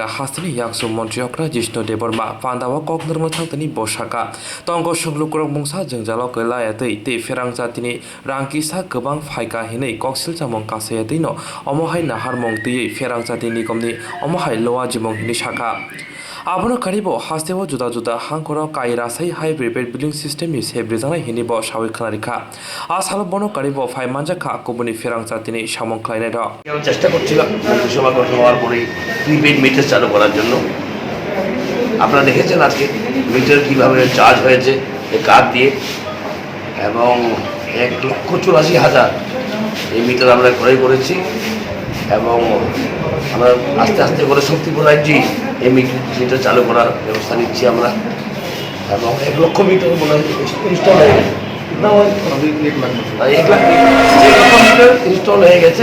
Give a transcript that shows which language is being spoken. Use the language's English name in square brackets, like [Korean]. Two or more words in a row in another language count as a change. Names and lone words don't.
[Kok Borok] हासिनि याक्सु मन्त्रि हक्रा जिष्णु देबर्मा पान्दावा कक नर्मथांतनि बसाका तंक सं लुकुरक मुंसा जोंजालो गैलायातै ते फेरां जातिनि रांकिसा गोबां फायका हिनै कक्सिल जामं कासाया दैनो अमहाय नाहार मं दैयै फेरां जाति निगमनि अमहाय लोवा जिमं हिनि शाखा आबनो कारिबो हास्तेव जुदा जुदा हांखर कायरासाई हाई [English] prepaid billing system [Kok Borok] नि से ब्रिजांनाय हिनिबो सावै खनारिखा आ साल बनो कारिबो फाइ मानजाखा कुबुनि फेरां जातिनि सामं खालायनाय द [Bangla] আমি চেষ্টা করছিলাম মন্ত্রিসভা গঠন হওয়ার পরেই প্রিপেড মিটার চালু করার জন্য। আপনারা দেখেছেন আজকে মিটার কীভাবে চার্জ হয়েছে এই কার্ড দিয়ে, এবং 1,84,000 এই মিটার আমরা ক্রয় করেছি, এবং আমরা আস্তে আস্তে করে শক্তিপুর রাজ্যে এই মিটার চালু করার ব্যবস্থা নিচ্ছি আমরা, এবং 1 লক্ষ মিটার মনে হয় ইনস্টল হয়ে গেছে, 1 লাখ মিটার ইনস্টল হয়ে গেছে।